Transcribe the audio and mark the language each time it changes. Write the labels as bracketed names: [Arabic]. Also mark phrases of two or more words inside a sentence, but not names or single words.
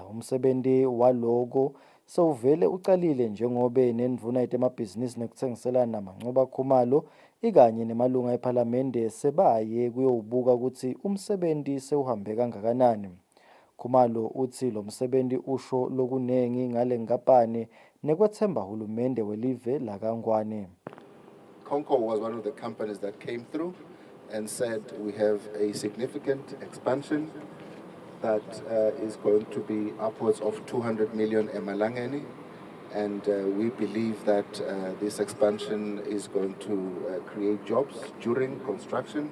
[Swati] Umsebenzi waloko sewuvele ucalile njengobe nendvuna yetemabhizinisi nekuthengiselana Mancoba Khumalo ikanye nemalunga ePhalamende sebaye kuyowubuka ukuthi umsebenzi sewuhambe kangakanani. Khumalo uthi lo msebenzi usho lokunengi ngale nkampani nekwethemba hulumende welive lakangwane. [English] Concord was one of the companies that came through and said we have a significant expansion that is going to be upwards of 200 million emalangeni, and we believe that this expansion is going to create jobs during construction.